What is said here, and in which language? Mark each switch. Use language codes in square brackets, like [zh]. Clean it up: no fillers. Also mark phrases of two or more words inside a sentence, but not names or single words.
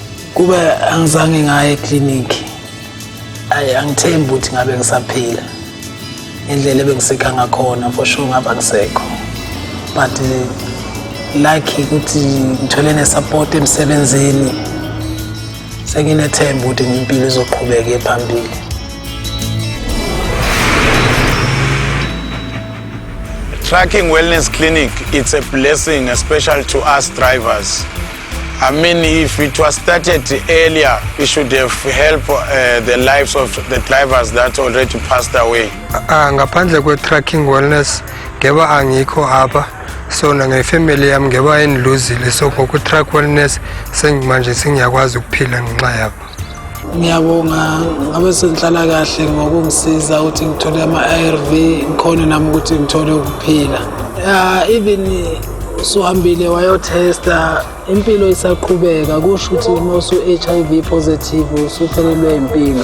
[zu] Kuba angizange ngaye ekliniki. Angithembi ukuthi ngabe ngisaphila. Indlela ebengiseka ngakhona [en] for sure [zu] ngaba ngisekho. [en] But lucky [zu] ukuthi ngithole nesupport emsebenzini. Senginethemba ukuthi impilo izoqhubeka phambili. [en] Trucking Wellness Clinic, it's a blessing, especially to us drivers. I mean, if it was started earlier, we should have helped the lives of the drivers that already passed away. [zu] Ngaphandle kwe-Trucking Wellness, ngeba angikho apha. So nangefamily yami ngeba endiluzile. So ngoku-Truck Wellness, sengimanje sengiyakwazi ukuphila ngenxa yabo. Ngiyabonga ngabe senhlala kahle ngokungisiza ukuthi ngithole ama-ARV ngikhona nami ukuthi ngithole ukuphila. Even usuhambile wayotesta impilo isaqhubeka kusho ukuthi uma usu- [en] HIV positive [zu] usuphelelwe impilo.